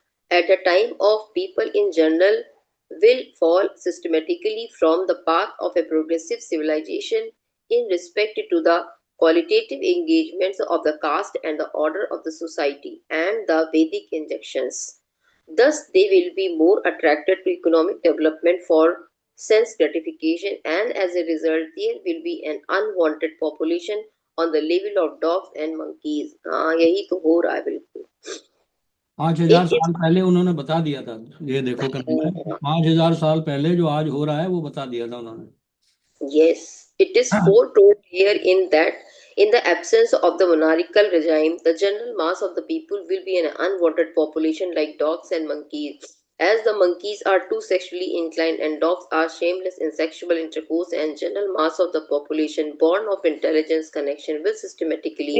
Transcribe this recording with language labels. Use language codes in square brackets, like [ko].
[en] At the time of people in general will fall systematically from the path of a progressive civilization in respect to the qualitative engagements of the caste and the order of the society and the Vedic injunctions. Thus, they will be more attracted to economic development for sense gratification, and as a result, there will be an unwanted population on the level of dogs and monkeys. [hi] हाँ यही तो हो रहा है बिल्कुल. 5000 साल पहले उन्होंने बता दिया था ये देखो करना है 5000 साल पहले जो आज हो रहा है वो बता दिया था उन्होंने. [en] Yes, it is foretold here in that in the absence of the monarchical regime, the general mass of the people will be an unwanted population like dogs and monkeys. As the monkeys are too sexually inclined and dogs are shameless in sexual intercourse, and general mass of the population born of intelligence connection will systematically